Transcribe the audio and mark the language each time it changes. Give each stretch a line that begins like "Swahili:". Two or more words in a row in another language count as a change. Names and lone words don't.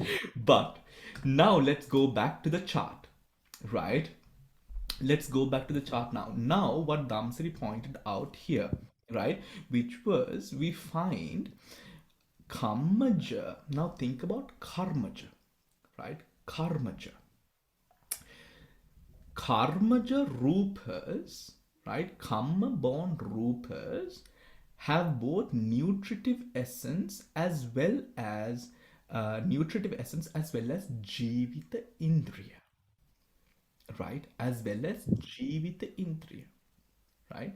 English: But now let's go back to the chart, right? Let's go back to the chart now. Now, what Dhamsari pointed out here, right, which was we find Karmaja. Now think about Karmaja, right?
Pali: Karmaja. Karmaja Rūpas,
English: right? Karma born Rūpas have both nutritive essence as well as
Pali: Jivita Indriya.
English: Right, as well as
Pali: Jivita Indriya,
English: right?